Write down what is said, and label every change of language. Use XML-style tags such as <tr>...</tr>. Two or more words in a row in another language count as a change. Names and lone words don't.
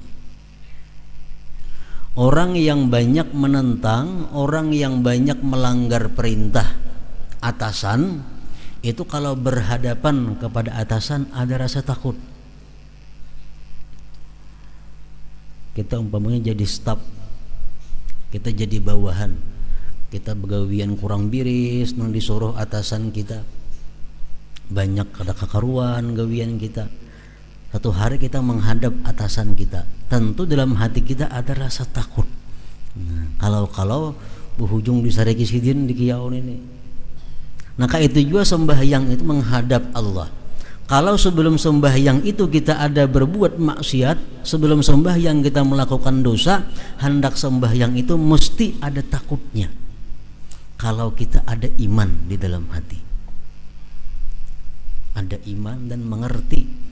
<id>Orang yang banyak menentang, orang yang banyak melanggar perintah atasan, itu kalau berhadapan kepada atasan ada rasa takut. Kita umpamanya jadi staf, kita jadi bawahan,</id> <bjn>kita begawian kurang biris, nang disuruh atasan kita banyak kada kakaruan gawian kita.</bjn> <id>Satu hari kita menghadap atasan kita, tentu dalam hati kita ada rasa takut.</id> <bjn>Nah, kalau berhujung disareki sidin di kiaun ini.</bjn> <id>Maka itu juga sembahyang itu menghadap Allah. Kalau sebelum sembahyang itu kita ada berbuat maksiat, sebelum sembahyang kita melakukan dosa, hendak sembahyang itu mesti ada takutnya. Kalau kita ada iman di dalam hati, ada iman dan mengerti.</id>